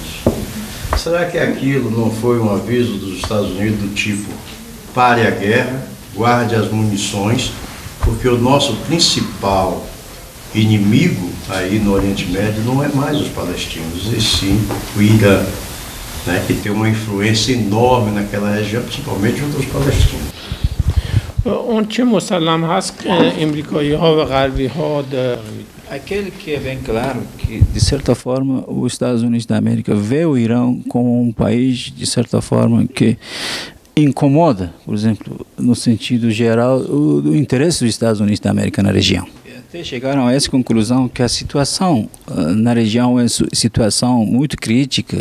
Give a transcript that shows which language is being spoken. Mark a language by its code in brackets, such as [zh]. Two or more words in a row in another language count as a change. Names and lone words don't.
[pt] Será que aquilo não foi um aviso dos Estados Unidos do tipo, pare a guerra, guarde as munições, porque o nosso principal inimigo aí no Oriente Médio não é mais os palestinos, e sim o Irã, né, que tem uma influência enorme naquela região, principalmente junto aos palestinos. [fa] اون چه مسلم هست امریکایی ها و غربی ها [pt] Aquele que é bem claro que, de certa forma, os Estados Unidos da América vê o Irã como um país, de certa forma, que incomoda, por exemplo, no sentido geral, o interesse dos Estados Unidos da América na região. Até chegaram a essa conclusão que a situação na região é situação muito crítica.